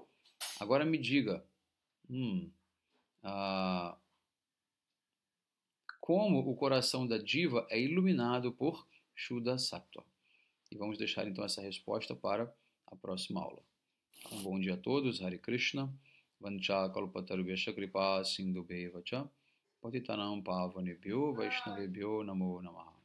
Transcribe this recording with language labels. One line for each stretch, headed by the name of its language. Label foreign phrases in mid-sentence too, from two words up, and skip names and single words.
Portuguese: Agora me diga, como o coração da diva é iluminado por Shuddha Sattva? E vamos deixar então essa resposta para a próxima aula. Um bom dia a todos,
Sanskrit: हरे कृष्ण, वाञ्छा कल्पतरुभ्यश्च कृपा सिन्धुभेव च, पतितानां पावनेभ्यो वैष्णवेभ्यो नमो नमः.